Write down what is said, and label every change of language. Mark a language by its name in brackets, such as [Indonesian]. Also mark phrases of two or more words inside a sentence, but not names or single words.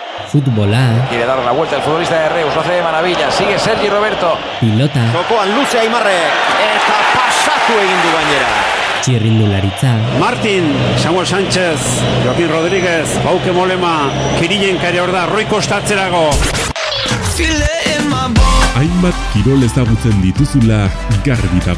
[Basque] Futbola. [Spanish] Quiere dar la vuelta el futbolista de Reus, lo hace de maravilla. Sigue Sergi Roberto. [Basque] Pilota. Jokoan luze Aimarrek. Eta pasatu egin du gainera. Txirrindularitza. Martin, Samuel Sánchez, Joaquín Rodríguez, Bauke Molema, Kirilen kare hor da, Roi Kostatzerago. Hainbat kirol ezagutzen dituzula garbi dago.